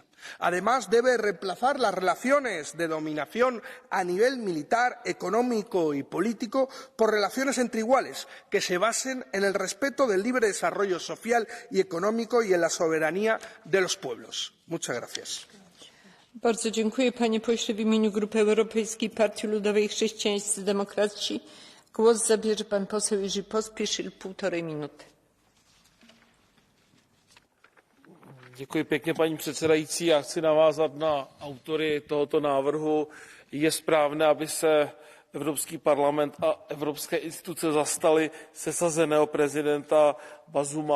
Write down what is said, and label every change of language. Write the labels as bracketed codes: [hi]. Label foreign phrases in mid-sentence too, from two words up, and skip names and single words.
[es] Además, debe reemplazar las relaciones de dominación a nivel militar, económico y político por relaciones entre iguales, que se basen en el respeto del libre desarrollo social y económico y en la soberanía de los pueblos. Muchas gracias. [pl] Bardzo dziękuję, panie pośle. W imieniu Grupy Europejskiej Partii Ludowej i Chrześcijańscy Demokraci głos zabierze pan poseł Jerzy Pospieszil, 1,5 minuty. [cs] Paní předsedající, já chci navázat na autory tohoto návrhu. Je správné, aby se Evropský parlament a evropské instituce zastaly sesazeného prezidenta Bazuma.